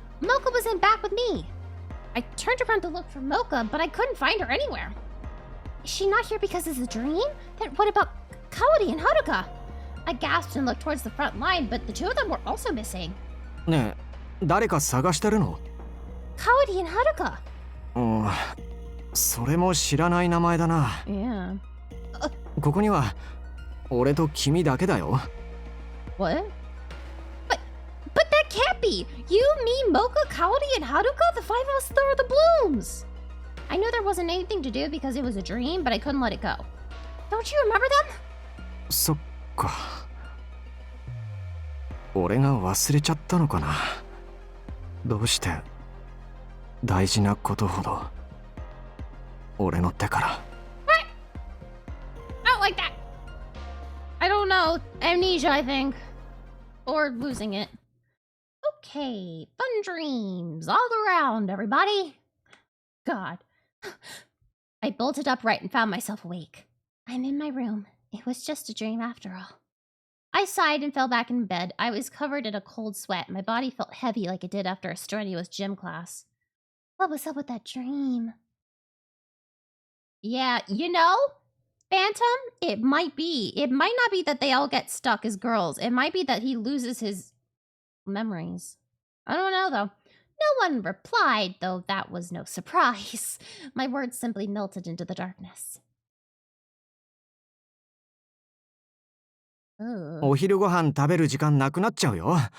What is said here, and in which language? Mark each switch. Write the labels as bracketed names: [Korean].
[English] Mocha was in back with me. I turned around to look for Mocha, but I couldn't find her anywhere. Is she not here because it's a dream? Then what about Kaori and Haruka? I gasped and looked towards the front line, but the two of them were also missing. [Japanese] ねえ、誰か探してるの？ [English] Kaori and Haruka. [Japanese] うん、それも知らない名前だな。 [English] Yeah. [Japanese] ここには俺と君だけだよ。 [English] What? But that can't be! You, me, Mocha, Kaori, and Haruka? The five of us threw the blooms! I knew there wasn't anything to do because it was a dream, but I couldn't let it go. Don't you remember them? [Japanese] そっか。俺が忘れちゃったのかな。どうして大事なことほど俺の手から。 [English] What? I don't like that. I don't know. Amnesia, I think. Or losing it. Okay, fun dreams all around, everybody. God. I bolted upright and found myself awake. I'm in my room. It was just a dream after all. I sighed and fell back in bed. I was covered in a cold sweat. My body felt heavy like it did after a strenuous gym class. What was up with that dream? Yeah, you know, Phantom, it might be. It might not be that they all get stuck as girls. It might be that he loses his memories. I don't know, though. No one replied, though that was no surprise. My words simply melted into the darkness. [Japanese] お昼ご飯食べる時間なくなっちゃうよ。